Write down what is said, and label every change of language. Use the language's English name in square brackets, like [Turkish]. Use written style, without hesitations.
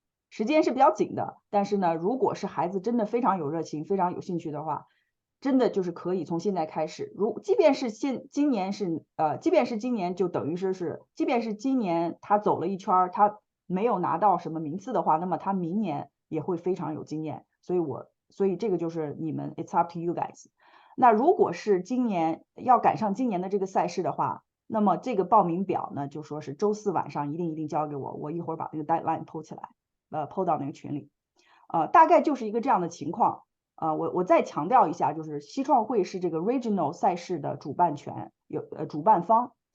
[Chinese] 时间是比较紧的，但是呢，如果是孩子真的非常有热情、非常有兴趣的话，真的就是可以从现在开始。即便是今年就等于是，即便是今年他走了一圈，他没有拿到什么名次的话，那么他明年也会非常有经验。所以这个就是你们 ， [English] it's up to you guys。 [Chinese] 那如果是今年要赶上今年的这个赛事的话，那么这个报名表呢，就说是周4晚上一定交给我，我一会儿把这个 deadline PO起来。 PO 到那个群里，大概就是一个这样的情况。我再强调一下，就是西创会是这个 regional 赛事的主办权，主办方。